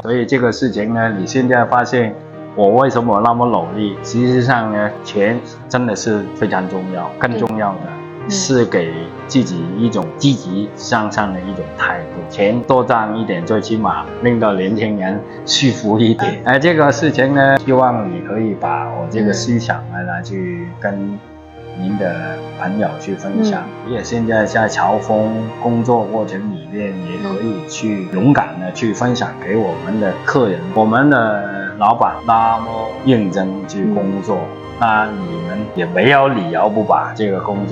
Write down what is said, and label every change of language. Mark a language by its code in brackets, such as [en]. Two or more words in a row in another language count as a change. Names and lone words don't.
[zh] 所以這個事情呢，你現在發現我為什麼那麼努力，實際上呢，錢真的是非常重要，更重要的是給自己一種積極向上的一種態度。錢多賺一點，最起碼令到年輕人舒服一點。這個事情呢，希望你可以把我這個思想呢來去跟您的朋友去分享，也現在在潮風工作過程裏面，也可以去勇敢的去分享給我們的客人。我們的老闆那麼認真去工作，那你們也沒有理由不把這個工作做好，對嗎？